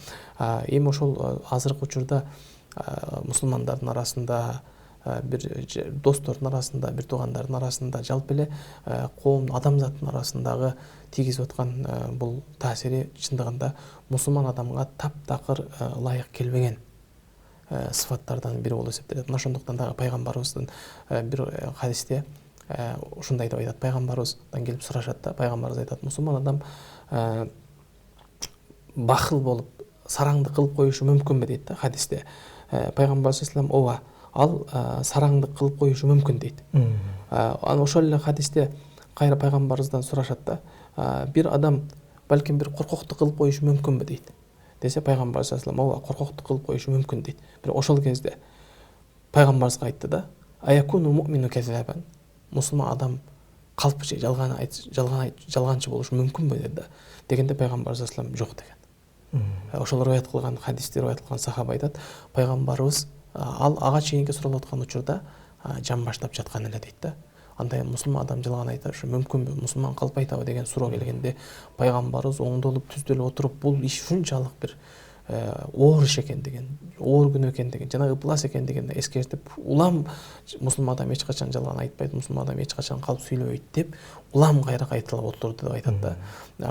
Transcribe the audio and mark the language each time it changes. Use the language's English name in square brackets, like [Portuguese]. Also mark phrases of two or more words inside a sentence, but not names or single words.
[Kyrgyz] Эми ошол азыркы учурда мусулмандардын арасында, бир достордун арасында, бир туугандардын арасында, жалпы эле коом адамзаттын арасындагы тийгизип аткан бул таасири чындыгында мусулман адамга таптакыр ылайык келбеген сыфаттардан бири болуп эсептелет. Мына ошондуктан дагы пайгамбарыбыздын бир хадисте ушундай деп айтат. Пайгамбарыбыздан келип сурашат да, пайгамбарыбыз айтат: мусулман адам бахыл болуп сараңды кылып коюшу мүмкүнбү дейт да хадисте. Пайгамбар [Arabic] صلى الله عليه وسلم [Kyrgyz] ал сараңды кылып коюшу мүмкүн дейт. Аны ошол эле хадисте кайра пайгамбарыбыздан сурашат да, бир адам балким бир коркокту кылып коюшу мүмкүнбү дейт. Десе пайгамбар [Arabic] صلى الله عليه وسلم [Kyrgyz] коркокту кылып коюшу мүмкүн дейт. Бирок ошол кезде пайгамбарыбызга айтты да, [Arabic] أيكون المؤمن كذابا. [Kyrgyz] Мусулман адам калпчы, жалганчы болушу мүмкүнбү деди да. Дегенде пайгамбар [Arabic] صلى الله عليه وسلم [Kyrgyz] жок деген. Ошол риwayat кылган хадисти риwayat кылган сахаба айтат, пайгамбарыбыз ага чейинки суралып аткан учурда жан баштап жаткан эле дейт да. Андай мусулман адам жалган айтышы мүмкүнбү, мусулман калп айтабы деген суроо келгенде пайгамбарыбыз оңдолуп түздөлүп отуруп бул иш ушунчалык бир оор иш экендигин, оор күнөө экендигин, жана ыплас экендигин эскертип, улам мусулман адам эч качан жалган айтпайт, мусулман адам эч качан калп сүйлөбөйт деп улам кайра кайталап отурду деп айтат да.